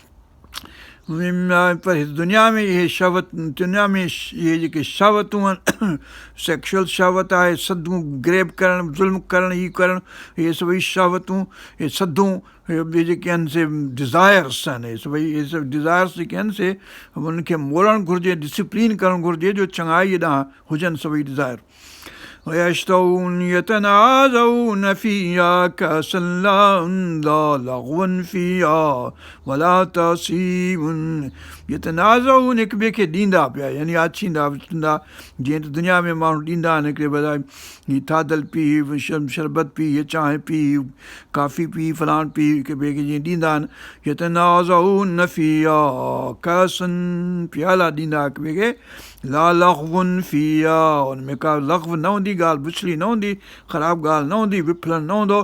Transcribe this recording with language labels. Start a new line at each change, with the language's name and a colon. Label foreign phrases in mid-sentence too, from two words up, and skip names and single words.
Sindhi: पर दुनिया में इहे शहवत, दुनिया में इहे जेके शहवतूं आहिनि, सेक्शुअल शहवत आहे, सदूं ग्रेब करणु, ज़ुल्म करणु, हीअ करणु, इहे सभई शहवतूं, इहे सदूं, इहे जेके आहिनि से डिज़ायर्स आहिनि, इहे सभु डिज़ायर्स जेके आहिनि से उनखे मोड़णु घुरिजे, डिसिप्लिन करणु घुरिजे, जो चङाई ॾांहुं हुजनि सभई डिज़ायर।
Arabic: ويشتهون يتنازعون فيها كأسا لا لغو فيها ولا تأثيم।
Sindhi: यतनाज़ऊन हिक ॿिए खे ॾींदा पिया, यानी आछींदा विछंदा, जीअं त दुनिया में माण्हू ॾींदा आहिनि हिकिड़े बदिरां, हीअ थाधल पी, शरबत पी, हीअ चांहि पी, काफ़ी पी, फलाण पी, हिक ॿिए खे जीअं ॾींदा आहिनि।
Arabic: يتنازعون فيها كأسا,
Sindhi: प्याला ॾींदा हिक ॿिए खे,
Arabic: لا لغو فيها,
Sindhi: हुन में का लग़व न हूंदी, ॻाल्हि बुछड़ी न हूंदी, ख़राबु ॻाल्हि न हूंदी, विफलनि न हूंदो।